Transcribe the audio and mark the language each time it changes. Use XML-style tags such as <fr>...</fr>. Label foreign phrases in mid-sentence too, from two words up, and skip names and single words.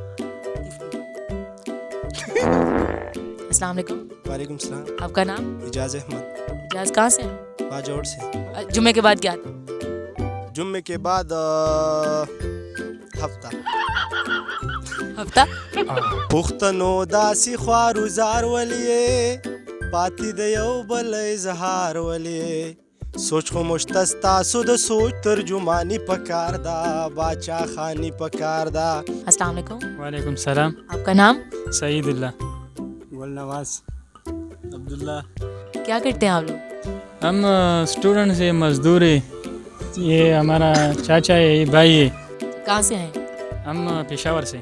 <hi>अस्सलाम वालेकुम। वालेकुम सलाम। आपका नाम? इजाज़ अहमद, इजाज। कहाँ से हैं? बाजोड़ से। जुम्मे के बाद क्या आता है? जुम्मे के बाद हफ्ता। हफ्ता?</hi> <ps>پښتنو داسې خوارو ولې پاتې د یو بل اظهار ولې سوچ خو مشته ستاسو د سوچ ترجمانی پکار دا باچا خانی پکار دا</ps> <hi>अस्सलाम वालेकुम। वालेकुम सलाम। आपका नाम? सईदुल्ला। गुलनवाज। अब्दुल्ला। क्या करते हैं आप लोग? हम स्टूडेंट से मजदूर है। ये हमारा चाचा है, ये भाई है। कहाँ से हैं? हम पेशावर से</hi>